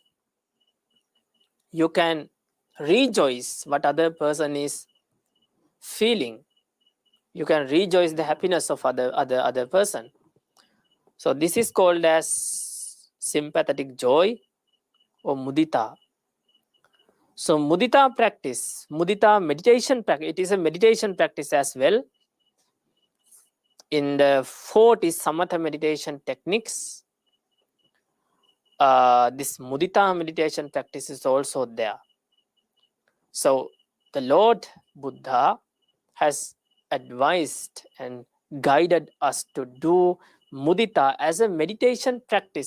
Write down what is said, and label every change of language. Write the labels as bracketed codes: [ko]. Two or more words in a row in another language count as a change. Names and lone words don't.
[en] You can rejoice what other person is feeling. You can rejoice the happiness of other person. So this is called as sympathetic joy or mudita. So mudita practice, mudita meditation practice, it is a meditation practice as well. In the 40 samatha meditation techniques, this mudita meditation practice is also there. So the Lord Buddha has advised and guided us to do mudita as a meditation practice.